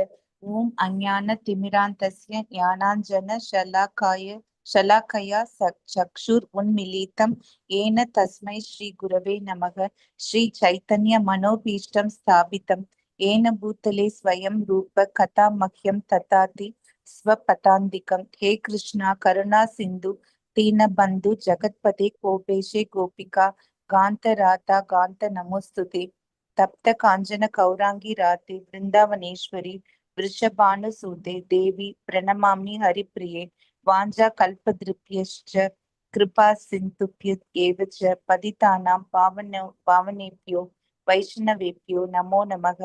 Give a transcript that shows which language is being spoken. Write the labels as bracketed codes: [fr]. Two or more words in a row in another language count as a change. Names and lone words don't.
[sa] ओम् अज्ञान तिमिरान्धस्य ज्ञानाञ्जन शलाकया चक्षुः उन्मीलितम् येन तस्मै श्री गुरवे नमः. श्री चैतन्य मनोऽभीष्टं स्थापितं येन भूतले स्वयं रूपः कदा मह्यं ददाति स्वपदान्तिकम्. हे कृष्ण करुणा सिन्धु दीनबंधु जगतपते गोपेशे गोपिका गांत राधा गांत नमोस्तुते. तप्त कांचन कौरांगी राते वृंदावनेश्वरी वृषभानुसूते देवी प्रणमामि हरिप्रिये. वाञ्छा कल्पद्रुभ्यश्च कृपा सिन्धुभ्य एव च पतितानां पावनेभ्यो वैष्णवेभ्यो नमो नमः.